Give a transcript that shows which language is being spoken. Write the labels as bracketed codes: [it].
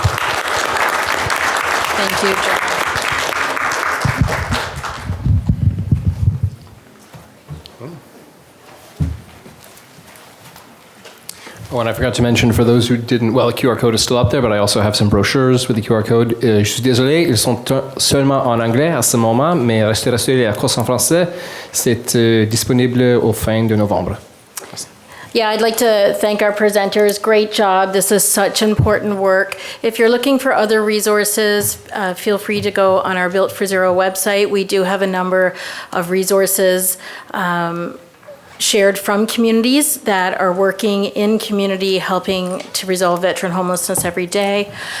[en] Thank you, John. Oh, and I forgot to mention for those who didn't, well, the QR code is still up there, but I also have some brochures with the QR code. [fr] Je suis désolé, ils sont seulement en anglais à ce moment, mais restez rassurés, les courses en français, c'est disponible au fin de novembre. [en] Yeah, I'd like to thank our presenters. Great job. This is such important work. If you're looking for other resources, feel free to go on our Built for Zero website. We do have a number of resources shared from communities that are working in community, helping to resolve veteran homelessness every day.